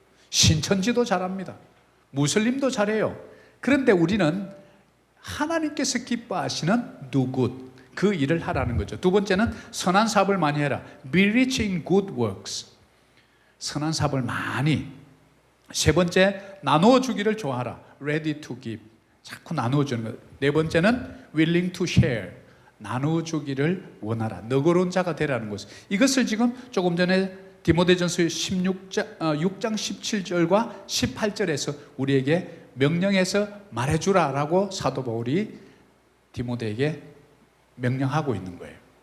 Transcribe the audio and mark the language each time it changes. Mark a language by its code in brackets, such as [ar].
[ko] 신천지도 잘합니다. 무슬림도 잘해요. 그런데 우리는 하나님께서 기뻐하시는 [en] do good, [ko] 그 일을 하라는 거죠. 두 번째는 선한 사업을 많이 해라. [en] Be rich in good works. [ko] 선한 사업을 많이. 세 번째, 나누어 주기를 좋아하라. [en] Ready to give. [ko] 자꾸 나누어 주는 것. 네 번째는 [en] willing to share. [ko] 나누어 주기를 원하라. 너그러운 자가 되라는 것을. 이것을 지금 조금 전에 디모데전서 6장 17절과 18절에서 우리에게 명령해서 말해주라라고 사도 바울이 디모데에게 명령하고 있는 거예요.